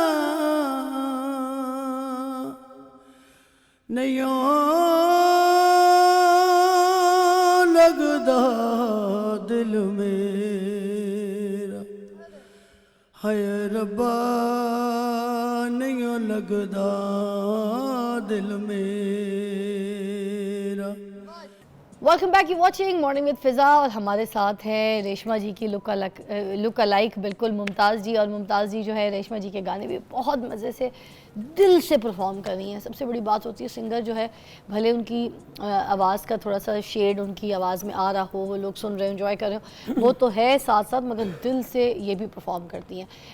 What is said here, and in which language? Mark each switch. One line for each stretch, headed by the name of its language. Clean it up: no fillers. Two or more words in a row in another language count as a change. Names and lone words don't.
Punjabi: ਨਹੀਂ ਲਗਦਾ ਦਿਲ ਮੇਰਾ, ਹਾਏ ਰੱਬਾ ਨਹੀਂ ਲਗਦਾ ਦਿਲ ਮੇਰਾ।
English: Welcome back, you watching morning with Fiza,
Hindi: और हमारे साथ है रेशमा जी की
English: look like
Hindi: बिल्कुल मुमताज़ जी। और मुमताज़ जी जो है रेशमा जी के गाने भी बहुत मज़े से दिल से परफॉर्म कर रही हैं। सबसे बड़ी बात होती है सिंगर जो है, भले उनकी आवाज़ का थोड़ा सा शेड उनकी आवाज़ में आ रहा हो, वो लोग सुन रहे हो, एंजॉय कर रहे हो, वो तो है साथ साथ, मगर दिल से ये भी परफॉर्म करती हैं।